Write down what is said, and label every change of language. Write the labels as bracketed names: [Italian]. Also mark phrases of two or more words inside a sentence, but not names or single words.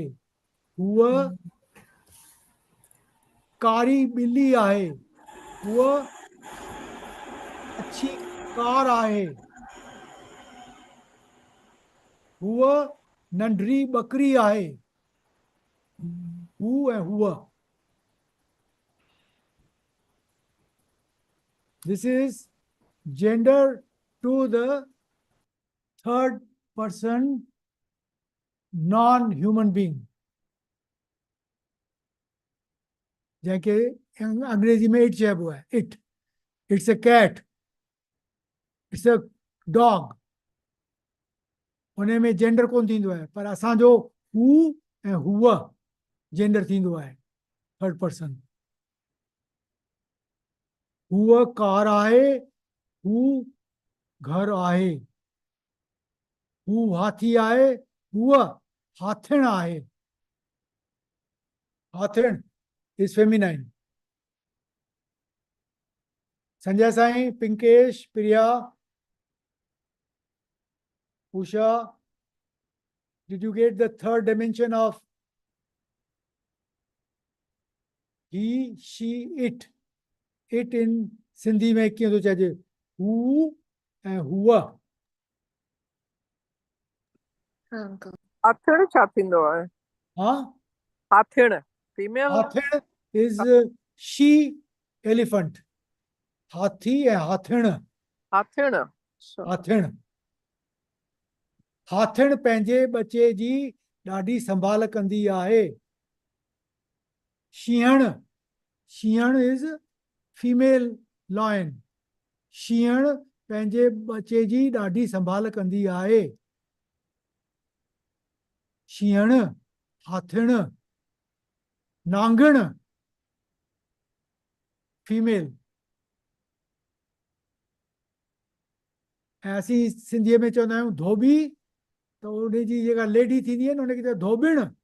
[Sindhi] हूअ कारी ॿिली आहे. हूअ अच्छी कार आहे. हूअ नंढड़ी ॿकरी आहे. हू ऐं हूअ. [English] This is gender to the third person non-human being. [Sindhi] जैके अंग्रेजी में इट चइबो आहे. इट. [English] It's a cat. It's a dog. [Sindhi] उन में जेंडर कोन थींदो आहे, पर असांजो हू ऐं हूअ जेंडर थींदो आहे [English] third person. [Sindhi] हूअ कार आहे. हू घर आहे. हू हाथी आहे. हूअ हाथिण आहे. हाथिण [English] is feminine. [Sindhi] संजय साईं, पिंकेश, प्रिया, [English] Usha, did you get the third dimension of he, she, it? It in Sindhi [Sindhi] में कीअं थो चइजे? हू ऐं हूअ. हाँ अंकल. हाथिण छा थींदो आहे? हा? हाथिण फीमेल. [English] हाथिण is she elephant. [Sindhi] हाथी ऐं हाथिण. हाथिण. अच्छा. हाथिण. हाथिण पंहिंजे बचे जी ॾाढी संभाल कंदी आहे. [English] शींहण. शींहण is female lion. [Sindhi] शींहण पंहिंजे बचे जी ॾाढी संभाल कंदी आहे. शींहण. हाथिण. नांगण फीमेल. ऐं असीं सिंधीअ में चवंदा आहियूं धोबी, त उनजी जेका लेडी थींदी आहे न उनखे चइबो धोबिण.